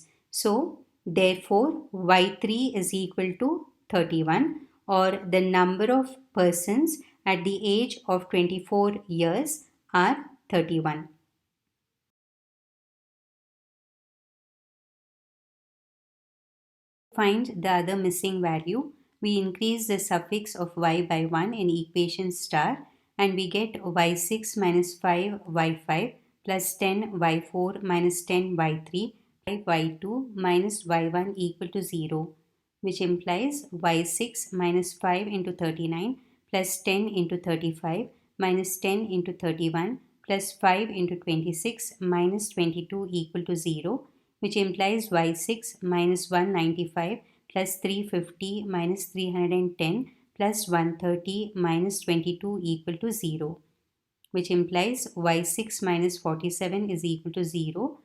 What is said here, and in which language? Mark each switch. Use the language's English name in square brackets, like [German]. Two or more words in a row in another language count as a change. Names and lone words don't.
[English] So, therefore, y3 is equal to 31, or the number of persons at the age of 24 years are 31. Find the other missing value, we increase the suffix of y by 1 in equation star and we get y6 minus 5y5 plus 10y4 minus 10y3 y2 minus y1 equal to 0, which implies y6 minus 5 into 39 plus 10 into 35 minus 10 into 31 plus 5 into 26 minus 22 equal to 0, which implies y6 minus 195 plus 350 minus 310 plus 130 minus 22 equal to 0, which implies y6 minus 47 is equal to 0.